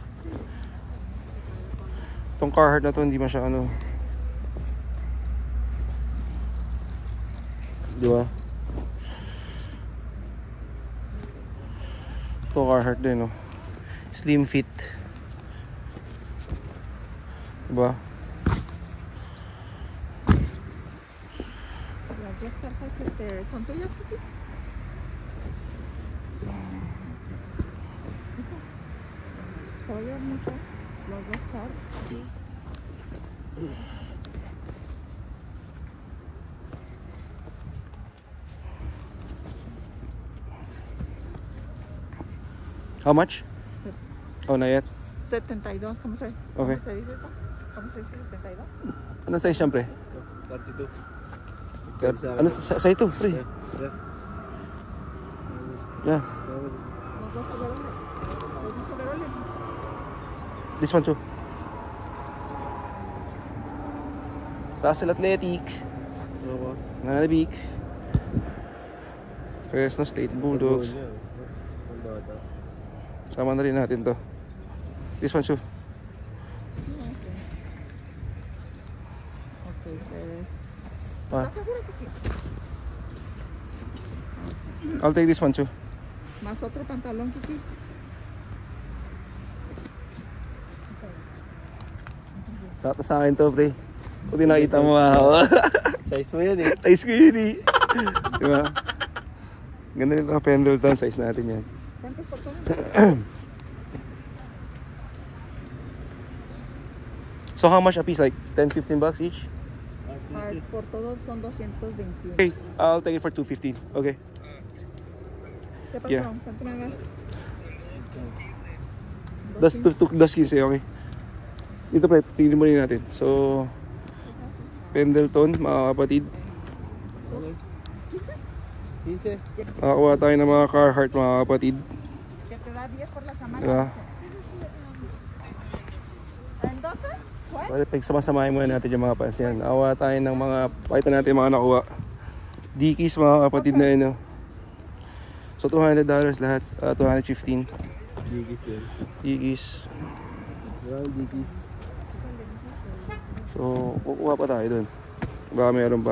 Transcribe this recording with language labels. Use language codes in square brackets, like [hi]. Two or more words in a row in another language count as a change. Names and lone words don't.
[tl] Itong Carhartt na to hindi masyado ano. Diba? Ito Carhartt din, no? [en] Slim fit. Diba? [es] Las cartas son tuyas, Kiki. Oye, mucho. Los dos cartas. [en] How much? Oh, not yet. [es] 72, ¿cómo se, Okay. ¿cómo se dice eso? ¿Cómo se dice 72? [tl] Ano size siyempre? 32. Ano sa ito, pre? [en] Yeah. [es] Los dos overoles. Los dos overoles. [en] This one too. Russell Athletic. [tl] Nanabik. Fresno State Bulldogs. Sama na rin natin to. [en] This one too. Okay, [es] Ah, ¿estás seguro, Kiki? [en] I'll take this one too. [es] Más otro pantalón, Kiki. [tl] Sakto sa akin to, pre. Kung di nakita mo ako. Size mo yan eh. Size ko yun eh. Diba? Ganda nito ang Pendleton. Size natin yan. [es] ¿Cuántos por todo? [en] So how much a piece? Like 10-15 bucks each? [es] Por todos son 221. [en] Okay, I'll take it for 215. Okay. [es] ¿Qué pasó? [en] Yeah. [es] ¿Cuánto me hagas? Das 15, okay. [tl] Dito pre, tingnan mo rin natin. So, Pendleton, mga kapatid. 15. Nakakuha tayo ng mga Carhartt, mga kapatid. [es] Que te da 10 por la semana. [tl] Diba? [es] ¿En 12? ¿Cuál? [tl] Pwede pagsama-samahin muna natin yung mga pansin. Nakakuha tayo ng mga, pakita natin yung mga nakuha. Dickies, mga kapatid na yun. So, $200 lahat. 215. Dickies din. Dickies. Maraming Dickies. So, kukuha pa tayo dun. Baka meron pa.